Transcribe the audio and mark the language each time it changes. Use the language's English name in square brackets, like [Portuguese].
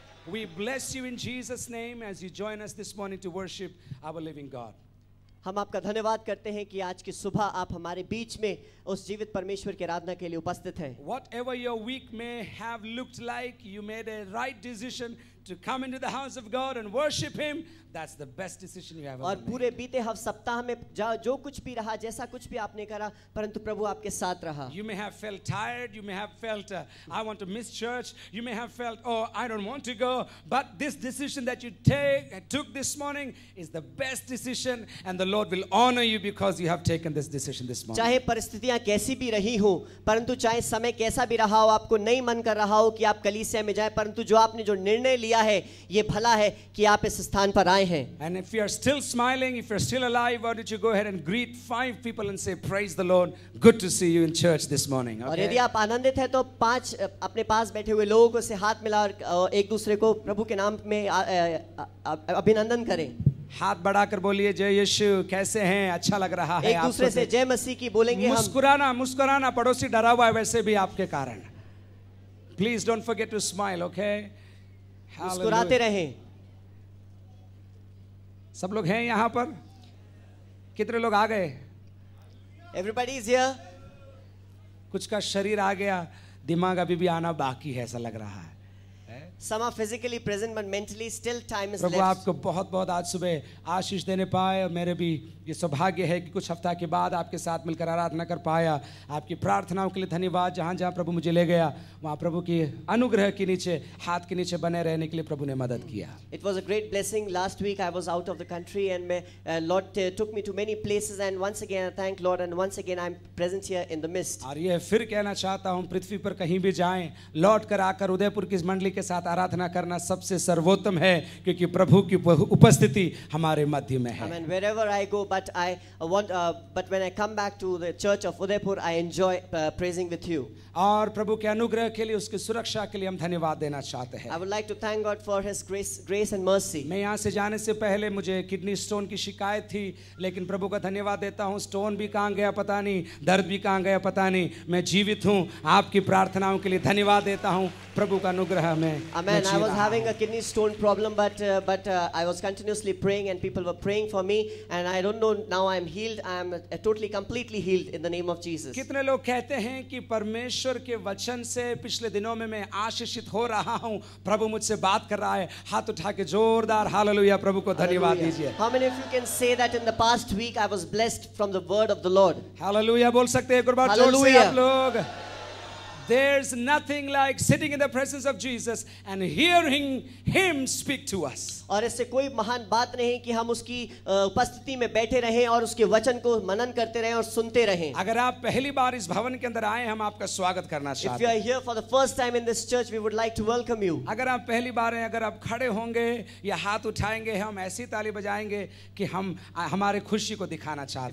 [English] We bless you in Jesus name as you join us this morning to worship our living God. [Hindi] हम आपका धन्यवाद करते हैं कि आज की सुबह आप हमारे बीच में उस जीवित परमेश्वर की आराधना के लिए उपस्थित हैं। [English] Whatever your week may have looked like, you made a right decision to come into the house of God and worship Him. That's the best decision you have ever [Hindi] और [English] made. [Hindi] पूरे बीते सप्ताह में जो कुछ भी रहा, जैसा कुछ भी आपने करा, परंतु प्रभु आपके साथ रहा। [English] You may have felt tired, you may have felt I want to miss church, you may have felt oh I don't want to go, but this decision that you took this morning is the best decision, and the Lord will honor you because you have taken this decision this morning. [Hindi] चाहे परिस्थितियां कैसी भी रही हो, परंतु चाहे समय कैसा भी रहा हो, आपको नहीं मन कर रहा हो कि आप कलीसिया में जाएं, परंतु जो आपने जो निर्णय लिया है, ये भला है कि आप इस स्थान पर आए हैं। [English] And if you are still smiling, if you're still alive, why don't you go ahead and greet 5 people and say, praise the Lord, good to see you in church this morning. [Hindi] और यदि आप आनंदित हैं तो 5 अपने पास बैठे हुए लोगों को से हाथ मिला और एक दूसरे को प्रभु के नाम में अभिनंदन करें। हाथ बढ़ाकर बोलिए जय यीशु, कैसे हैं, अच्छा लग रहा है। एक दूसरे से जय मसीह की बोलेंगे। मुस्कुराना पड़ोसी डरा हुआ है वैसे भी आपके कारण। [English] Please don't forget to smile, okay? [Hindi] मुस्कुराते रहें। सब लोग हैं यहाँ पर? कितने लोग आ गए? [English] Everybody is here. [Hindi] कुछ का शरीर आ गया, दिमाग अभी भी आना बाकी है ऐसा लग रहा है। [English] Some are physically present but mentally still time is [Hindi] Prabhu [English] left. [Hindi] आपको बहुत बहुत आज सुबह आशीष देने पाए, और मेरे भी ये सौभाग्य है कि कुछ हफ्ता के बाद आपके साथ मिलकर आराधना कर पाया। आपकी प्रार्थनाओं के लिए धन्यवाद। जहाँ जहाँ प्रभु मुझे ले गया वहाँ प्रभु की अनुग्रह के नीचे, हाथ के नीचे बने रहने के लिए प्रभु ने मदद किया। [English] It was a great blessing. Last week I was out of the country and Lord took me to many places, and once again I thank Lord, and once again I'm present here in the midst. [Hindi] और ये फिर कहना चाहता हूँ, पृथ्वी पर कहीं भी जाएं, लौट कर आकर उदयपुर की मंडली के साथ आराधना करना सबसे सर्वोत्तम है, क्योंकि प्रभु की उपस्थिति हमारे मध्य में है। [English] I mean, wherever I go, but but when I come back to the church of Udaipur, I enjoy praising with you. [Hindi] और प्रभु के अनुग्रह के लिए, उसकी सुरक्षा के लिए हम धन्यवाद देना चाहते हैं। [English] I would like to thank God for His grace and mercy. [Hindi] मैं यहाँ से जाने से पहले मुझे किडनी स्टोन की शिकायत थी, लेकिन प्रभु का धन्यवाद देता हूँ, स्टोन भी कहाँ गया पता नहीं, दर्द भी कहाँ गया पता नहीं, मैं जीवित हूँ। आपकी प्रार्थनाओं के लिए धन्यवाद देता हूँ, प्रभु का अनुग्रह में। [English] Amen. I was having a kidney stone problem, but I was continuously praying, and people were praying for me, and I don't know, now I am healed. I am totally, completely healed in the name of Jesus. [Hindi] कितने लोग कहते हैं कि परमेश्वर के वचन से पिछले दिनों में मैं आशीषित हो रहा हूँ, प्रभु मुझसे बात कर रहा है? हाथ उठा के जोरदार हालेलुया प्रभु को धन्यवाद दीजिए। [English] How many of you can say that in the past week I was blessed from the word of the Lord? [Hindi] Hallelujah बोल सकते हैं एक बार जोर से आप लोग? [English] There's nothing like sitting in the presence of Jesus and hearing Him speak to us. [Hindi] और इससे कोई महान बात नहीं कि हम उसकी उपस्थिति में बैठे रहें और उसके वचन को मनन करते रहें और सुनते रहें। अगर आप पहली बार इस भवन के अंदर आए, हम आपका स्वागत करना चाहते हैं। [English] If you are here for the first time in this church, we would like to welcome you. [Hindi] अगर आप पहली बार हैं, अगर आप खड़े होंगे या हाथ उठाएंगे, हम ऐसी ताली बजाएंगे कि हम हमारे खुशी को दिखाना चाहते हैं।